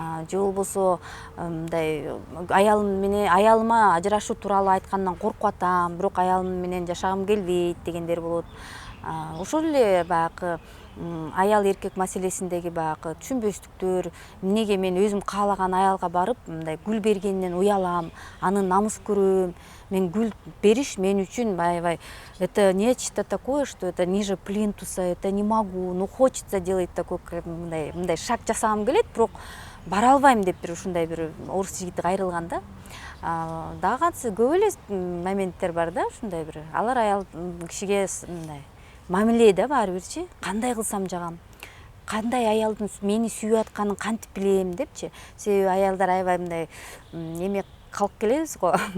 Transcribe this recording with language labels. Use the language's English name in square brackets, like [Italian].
[Kyrgyz] Же болбосо мындай аялыма ажырашуу тууралуу айткандан коркуп атам, бирок аялым менен жашагым келбейт дегендер болот. Ошол эле баягы аял эркек маселесиндеги баягы түшүнбөстүктөр, эмнеге мен өзүм каалаган аялга барып мындай гүл бергенинен уялам, аны намыс көрөм. Мен гүл бериш мен үчүн аябай [Russian] это нечто такое, что это ниже плинтуса, это не могу, но хочется делать такой [Kyrgyz] мындай шаг жасагым келет, бирок бара албайм деп бир ушундай бир орус жигити кайрылган да. Дагы кантсе көп эле моменттер бар да, ушундай бир. Алар аял кишиге мындай мамиле да баары бирчи, кандай кылсам жагам, кандай аялдын мени сүйүп атканын кантип билем депчи. Себеби аялдар аябай мындай эме калып келебиз го.